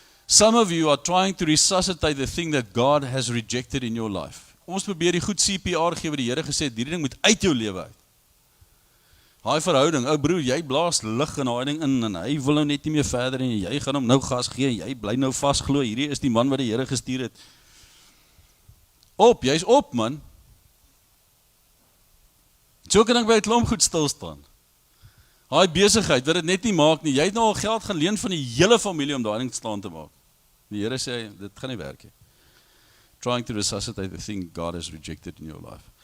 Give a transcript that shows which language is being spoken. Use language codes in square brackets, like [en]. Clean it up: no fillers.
[en] Some of you are trying to resuscitate the thing that God has rejected in your life. [af] Ons probeer die goed CPR gee wat die Here gesê het, hierdie ding moet uit jou lewe uit. Daai verhouding, ou broer, jy blaas lig in daai ding in en hy wil nou net nie meer verder en jy gaan hom nou gas gee, jy bly nou vasglo, hierdie is die man wat die Here gestuur het. Jy's op, man. So kan ek by 'n klomp goed stil staan. Daai besigheid, wat dit net nie maak nie, jy het nou al geld gaan leen van die hele familie om daai ding staan te maak. Die Here sê, dit gaan nie werk nie. [en] Trying to resuscitate the thing God has rejected in your life.